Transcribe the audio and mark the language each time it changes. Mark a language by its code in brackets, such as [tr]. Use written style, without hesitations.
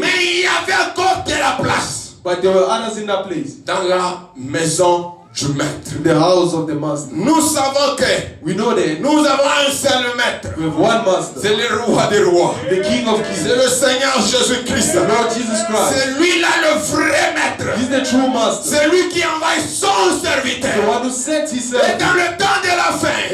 [fr] Mais il y avait encore de la place [en] but there were others in that place. [fr] dans la maison du maître. [en] in the house of the master. [fr] Nous savons que [en] We know that [fr] nous avons un seul maître. [en] we have one master, [fr] C'est le roi des rois. [en] the King of [fr] C'est [en] Kings, [fr] le Seigneur Jésus-Christ. [en] the Lord Jesus Christ. [fr] C'est lui-là le vrai maître. [en] He's the true master, [fr] C'est lui qui envoie son [en] the [fr] serviteur. [en] one who sent his [fr] Et [en] servant. [fr] dans le temps de la fin,